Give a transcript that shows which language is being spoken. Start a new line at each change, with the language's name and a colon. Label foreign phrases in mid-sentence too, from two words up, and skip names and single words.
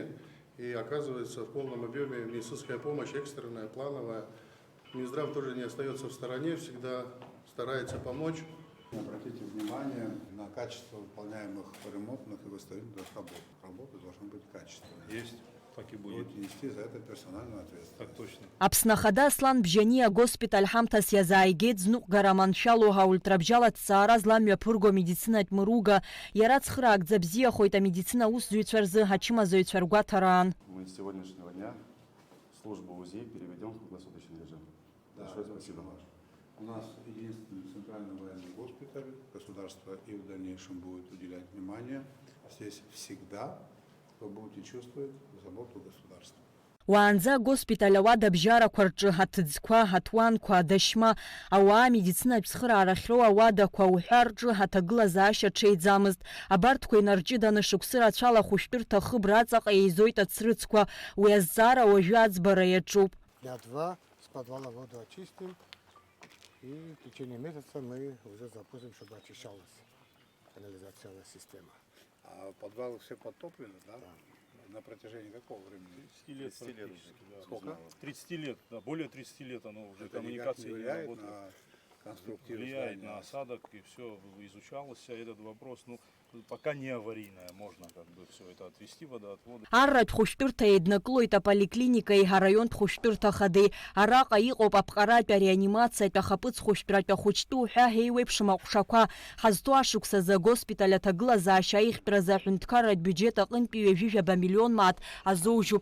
Russian: И оказывается в полном объеме медицинская помощь, экстренная, плановая. Минздрав тоже не остается в стороне, всегда старается помочь. Обратите внимание на качество выполняемых ремонтных и восстановительных работ. Работы должны быть качественные. Есть, так и будет. Будете нести за это персональную ответственность. Так точно.
Abkhazian: Аԥснахада Аслан Бжьани агоспиталь ҳамҭас иазааигеит зныҟәгара маншәалоу ҳаулҭрабжьала ҭҵаара зламҩаԥырго амедицинатә мыруга. Иара цхыраакӡа бзиахоит амедицина усзуҩцәа рзы ачымазаҩцәа ргәаҭараан.
Russian: Мы с сегодняшнего дня службу УЗИ переведем в круглосуточный режим. Большое спасибо. У нас единственный центральный военный госпиталь. Государство и в дальнейшем будет уделять внимание. Здесь всегда вы будете чувствовать заботу государства.
Abkhazian: Уаанӡа агоспиталь ауада абжьарақәа рҿы ҳаҭыӡқәа, ҳаҭуанқәа, адашьма, ауаа медицинатә цхыраара ахьроу ауадақәа уҳәа рҿы ҳаҭагылазаашьа ҽеиӡамызт. Абарҭқәа инарҷыданы шықәсы рацәала ахәышәтәырҭа ахыбра аҵаҟа еизоит ацрыҵқәа. Уи азҵаара уажәы аӡбара иаҿуп.
Russian: Дня 2 с подвала воду очистим, и в течение месяца мы уже запустим, чтобы очищалась канализационная система. А подвалы все подтоплены, да? На протяжении какого времени? 30 лет практически. Да. Сколько? 30 лет, да, более 30 лет оно уже Это коммуникации не не влияет работает. на конструктивность Влияет здания? на осадок, и все изучался этот вопрос. Ну, пока не аварийное, можно как бы все это отвести, водоотводы.
Abkhazian: Арратә хәышәтәырҭа еиднакылоит аполиклиникеи ҳараионтә хәышәтәырҭахадеи. Араҟа иҟоуп аԥҟаратәи ареанимациатә ахаԥыц хәышәтәратәы ахәыҷтәы уҳәа еиуеиԥшым аҟәшақәа. Ҳазҭоу ашықәсазы агоспиталь аҭагылазаашьа аихтәразы аҳәынҭқарратә биуџьет аҟынтәи ҩажәижәаба миллион мааҭ азоужьуп.